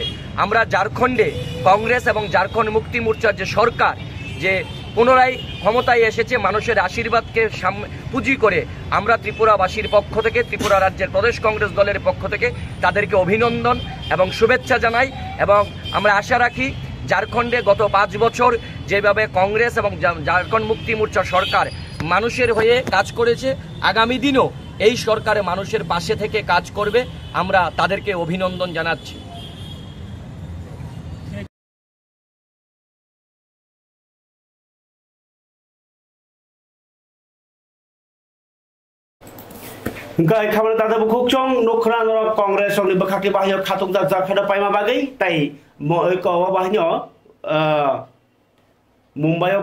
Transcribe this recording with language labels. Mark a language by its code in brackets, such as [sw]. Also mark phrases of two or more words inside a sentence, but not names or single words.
[bn] আমরা ঝাড়খণ্ডে কংগ্রেস এবং ঝাড়খণ্ড মুক্তি মোর্চার যে সরকার যে পুনরায় ক্ষমতায় এসেছে মানুষের আশীর্বাদকে পুঁজি করে, আমরা ত্রিপুরাবাসীর পক্ষ থেকে, ত্রিপুরা রাজ্যের প্রদেশ কংগ্রেস দলের পক্ষ থেকে তাদেরকে অভিনন্দন এবং শুভেচ্ছা জানাই। এবং আমরা আশা রাখি ঝাড়খণ্ডে গত 5 বছর যেভাবে কংগ্রেস এবং ঝাড়খণ্ড মুক্তি মোর্চা সরকার মানুষের হয়ে কাজ করেছে, আগামী দিনও এই সরকার মানুষের পাশে থেকে কাজ করবে। আমরা তাদেরকে অভিনন্দন জানাচ্ছি। [trp] गाय खाबर दादा बुखुकचों नखरा नरक कांग्रेस संनि बखाके बाहियो खातुक दा जाखादा पाइमा बागै ताई कवा बाहियो मुंबईआव